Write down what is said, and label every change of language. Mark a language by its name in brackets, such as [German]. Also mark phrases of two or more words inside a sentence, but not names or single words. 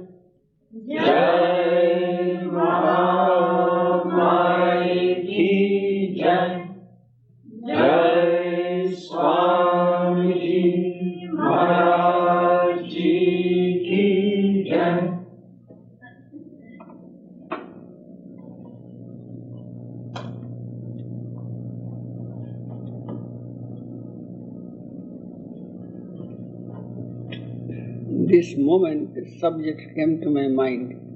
[Hindi] Jai Mahamai Ki Jai. Jai Swami Maharaj Ji Ki Jai. [English] This moment, the subject came to my mind.